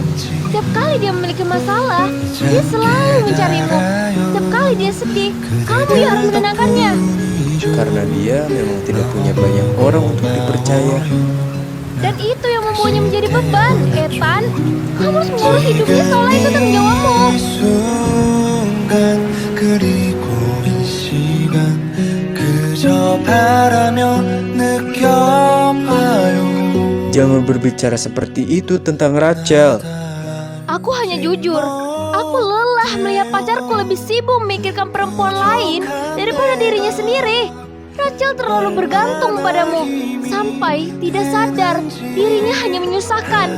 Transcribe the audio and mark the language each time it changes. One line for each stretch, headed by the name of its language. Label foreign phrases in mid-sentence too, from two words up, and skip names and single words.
Indonesian: Setiap kali dia memiliki masalah, dia selalu mencarimu. Setiap kali dia sedih, kamu yang harus menenangkannya. Karena dia memang tidak punya banyak orang untuk dipercaya. Dan itu yang membuatnya menjadi beban, Ethan. Kamu harus mengurus hidupnya seolah itu tanggung jawabmu.
Korean: 순간 그리고 이 시간 그저 바라며 느껴봐요.
Indonesian: Jangan berbicara seperti itu tentang Rachel. Aku hanya jujur. Aku lelah melihat pacarku lebih sibuk memikirkan perempuan lain daripada dirinya sendiri. Rachel terlalu bergantung padamu sampai tidak sadar dirinya hanya menyusahkan.